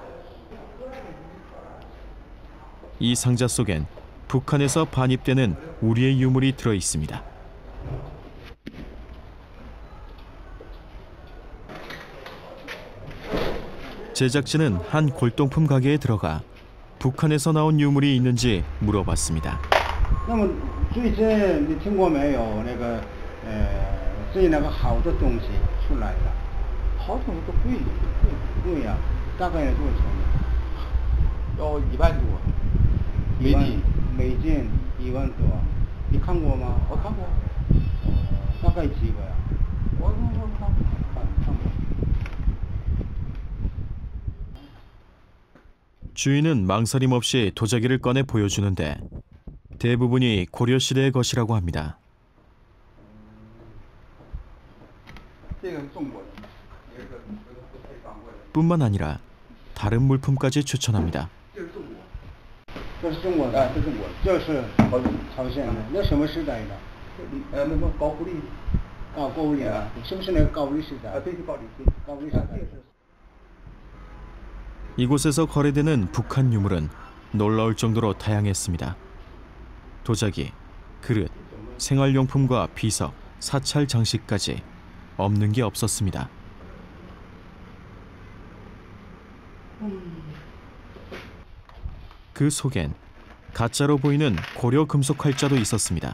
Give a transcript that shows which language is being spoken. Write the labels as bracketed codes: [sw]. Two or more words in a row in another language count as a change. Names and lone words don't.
[ko] 이 상자 속엔 북한에서 반입되는 우리의 유물이 들어 있습니다. 제작진은 한 골동품 가게에 들어가 북한에서 나온 유물이 있는지 물어봤습니다. [zh] 那么最近你听过没有那个最近那个好的东西出来了？好东西都贵呀，大概多少钱？要1万多，美金1万多，你看过吗？我看过。大概几个呀？我看过。 [ko] 주인은 망설임 없이 도자기를 꺼내 보여주는데 대부분이 고려시대의 것이라고 합니다. 뿐만 아니라 다른 물품까지 추천합니다. [zh] 这是中国的，这是中国的，这是朝鲜的，那什么时代的？那么高句丽，高句丽啊，是不是那个高丽时代？对，是高丽时代。 [ko] 이곳에서 거래되는 북한 유물은 놀라울 정도로 다양했습니다. 도자기, 그릇, 생활용품과 비석, 사찰 장식까지 없는 게 없었습니다. 그 속엔 가짜로 보이는 고려 금속 활자도 있었습니다.